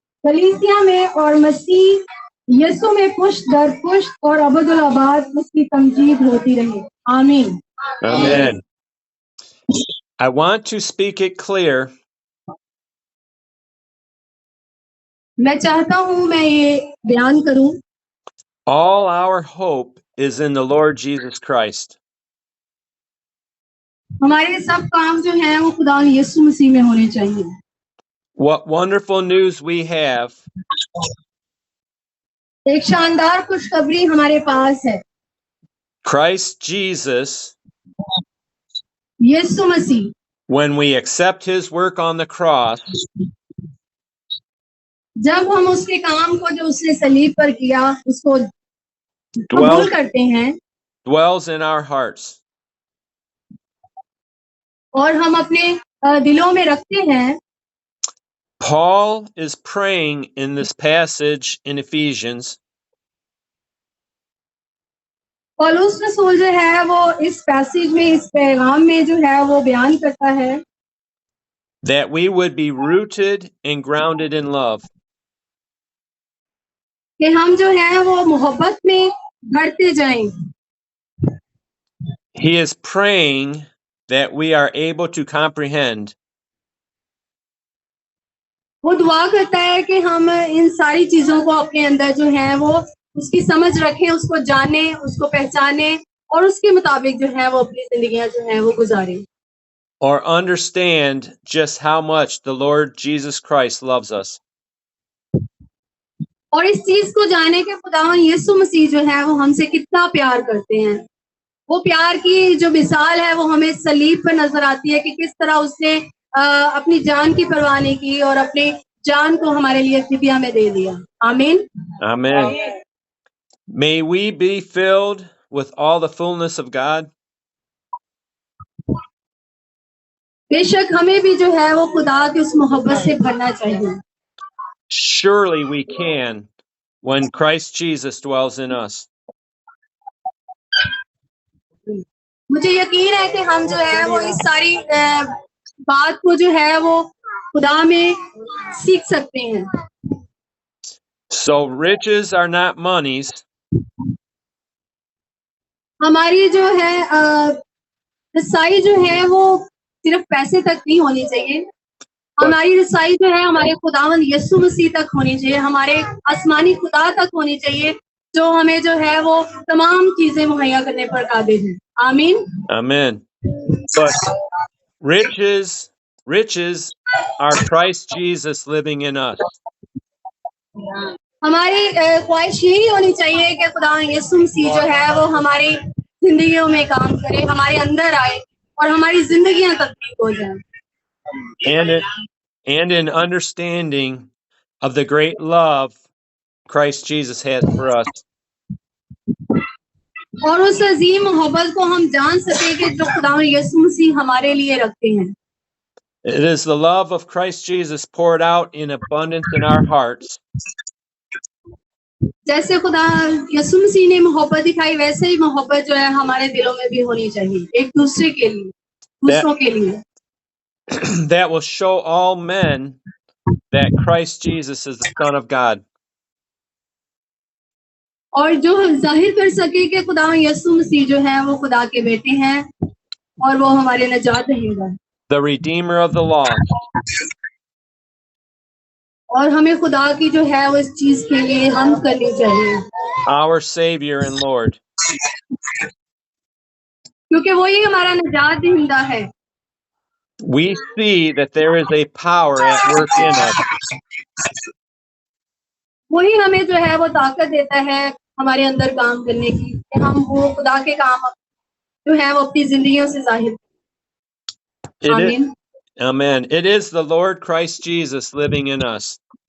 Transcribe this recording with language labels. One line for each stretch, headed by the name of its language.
Hindi: कलीसिया में और मसीह यीशु में पुष्ट दर पुष्ट और अबदुल आबाद उसकी तमजीद होती रहे। आमीन।
English: Amen. I want to speak it clear.
Hindi: मैं चाहता हूँ मैं ये बयान करूं,
English: All our hope is in the Lord Jesus Christ.
Hindi: हमारे सब काम जो हैं वो खुदा यीशु मसीह में होने चाहिए।
English: What wonderful news we have
Hindi: एक शानदार खुशखबरी हमारे पास है।
English: Christ Jesus,
Hindi: Yeshu Masih
English: when we accept his work on the cross,
Hindi: जब हम उसके काम को जो उसने सलीब पर किया उसको कबूल करते हैं
English: dwells in our hearts.
Hindi: और हम अपने दिलों में रखते हैं।
English: Paul is praying in this passage in Ephesians
Hindi: पौलुस रसूल जो है वो इस पैसेज में, इस पैगाम में जो है वो बयान करता है
English: that we would be rooted and grounded in love.
Hindi: कि हम जो है वो मोहब्बत में बढ़ते जाएं।
English: He is praying that we are able to comprehend
Hindi: वो दुआ करता है कि हम इन सारी चीजों को अपने अंदर जो है वो उसकी समझ रखें, उसको जाने, उसको पहचाने और उसके मुताबिक जो है वो अपनी जिंदगियां जो है वो गुजारें।
English: or understand just how much the Lord Jesus Christ loves us.
Hindi: और इस चीज को जाने के खुदावन यीशु मसीह जो है वो हमसे कितना प्यार करते हैं। वो प्यार की जो मिसाल है वो हमें सलीब पर नजर आती है कि किस तरह उसने अपनी जान की परवाह नहीं की और अपनी जान को हमारे लिए फिदिया में दे दिया। आमीन।
English: Amen. May we be filled with all the fullness of God.
Hindi: बेशक हमें भी जो है वो खुदा की उस मोहब्बत से भरना चाहिए।
English: Surely we can when Christ Jesus dwells in us.
Hindi: मुझे यकीन है कि हम जो है वो इस सारी बात को जो है वो खुदा में सीख सकते हैं.
English: So riches are not monies,
Hindi: हमारी जो है रसाई जो है वो सिर्फ पैसे तक नहीं होनी चाहिए. हमारी रसाई जो है हमारे खुदावंद यीशु मसीह तक होनी चाहिए, हमारे आसमानी खुदा तक होनी चाहिए, जो हमें जो है वो तमाम चीजें मुहैया करने पर काबिल है. आमीन.
English: amen. But riches are Christ Jesus living in us.
Hindi: हमारी ख्वाहिश यही होनी चाहिए कि खुदा यीशु मसीह जो है वो हमारी जिंदगियों में काम करे, हमारे अंदर आए और हमारी जिंदगियां तब्दील हो जाएं.
English: And in understanding of the great love Christ Jesus has for us.
Hindi: और उस अजीम मोहब्बत को हम जान सके कि जो खुदा यीशु मसीह हमारे लिए रखते हैं.
English: It is the love of Christ Jesus poured out in abundance in our hearts.
Hindi: जैसे खुदा यीशु मसीह ने मोहब्बत दिखाई, वैसे ही मोहब्बत जो है हमारे दिलों में भी होनी चाहिए, एक दूसरे के लिए, दूसरों के लिए.
English: That will show all men that Christ Jesus is the Son of God.
Hindi: और जो हम जाहिर कर सके कि खुदा यीशु मसीह जो है वो खुदा के बेटे हैं और वो हमारे नजात दहिंदा,
English: The Redeemer of the lost.
Hindi: और हमें खुदा की जो है वो इस चीज के लिए हम करनी चाहिए,
English: Our Savior and Lord.
Hindi: क्योंकि वही हमारा नजात दहिंदा है.
English: We see that there is a power at work in us.
Hindi: वही हमें जो है वो ताकत देता है हमारे अंदर काम करने की, कि हम वो खुदा के काम जो है वो अपनी जिंदगियों से जाहिर. आमीन.
English: Amen. It is the Lord Christ Jesus living in us.